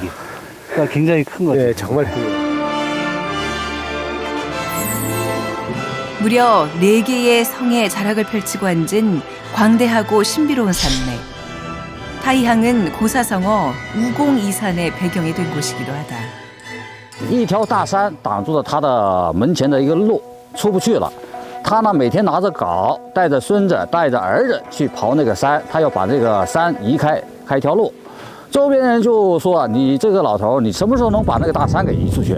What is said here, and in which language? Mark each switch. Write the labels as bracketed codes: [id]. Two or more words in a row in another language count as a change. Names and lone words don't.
[ko] 그러니까 굉장히 큰 거죠. 예, 정말 큰 거예요. 무려 4개의 성의 자락을 펼치고 앉은 광대하고 신비로운 산맥. 타이항은 고사성어 우공이산의 배경이 된 곳이기도 하다. [zh] 一条大山挡住了他的门前的一个路，出不去了。他呢，每天拿着镐，带着孙子，带着儿子去刨那个山，他要把这个山移开，开一条路。周边人就说：“你这个老头，你什么时候能把那个大山给移出去？”